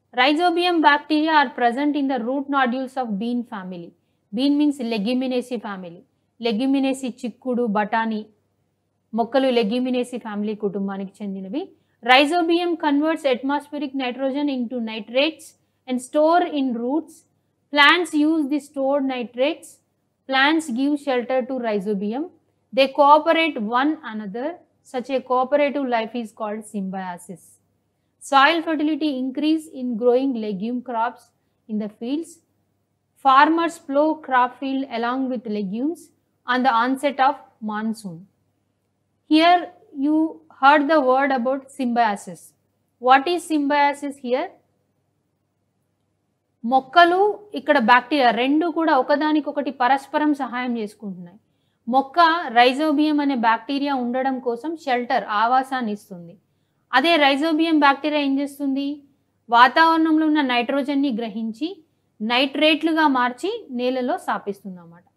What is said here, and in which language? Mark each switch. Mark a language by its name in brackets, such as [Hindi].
[English] Rhizobium bacteria are present in the root nodules of bean family. Bean means leguminaceae family. [Telugu] Leguminosae చిక్కుడు, బఠానీ మొక్కలు Leguminosae family కుటుంబానికి చెందినవి. [English] Rhizobium converts atmospheric nitrogen into nitrates and store in roots. Plants use the stored nitrates. Plants give shelter to rhizobium. They cooperate one another. Such a cooperative life is called symbiosis. Soil fertility increase in growing legume crops in the fields. Farmers plow crop field along with legumes on the onset of monsoon. Here you heard the word about symbiosis. What is symbiosis here? [Telugu] మొక్కలు ఇక్కడ bacteria రెండు కూడా ఒకదానికొకటి పరస్పరం సహాయం చేసుకుంటున్నాయి. మొక్క rhizobium అనే బ్యాక్టీరియా ఉండడం కోసం షెల్టర్, ఆవాసాన్ని ఇస్తుంది. అదే రైజోబియం బ్యాక్టీరియా ఏం చేస్తుంది? వాతావరణంలో ఉన్న నైట్రోజన్ని గ్రహించి నైట్రేట్లుగా మార్చి నేలలో స్థాపిస్తుంది అన్నమాట.